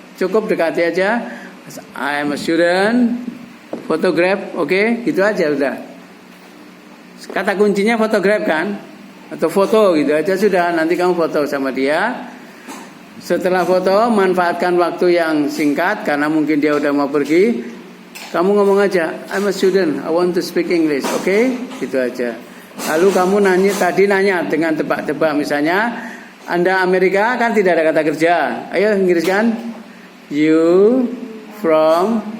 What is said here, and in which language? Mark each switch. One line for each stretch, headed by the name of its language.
Indonesian: cukup dekati aja.
English: I am a student.
Indonesian: Photograph, oke, gitu aja udah. Kata kuncinya photograph kan? Atau foto gitu aja sudah. Nanti kamu foto sama dia. Setelah foto, manfaatkan waktu yang singkat karena mungkin dia udah mau pergi. Kamu ngomong aja,
English: I'm a student, I want to speak English,
Indonesian: oke? Gitu aja. Lalu kamu nanya dengan tebak-tebak, misalnya Anda Amerika kan tidak ada kata kerja. Ayo Inggris kan?
English: You from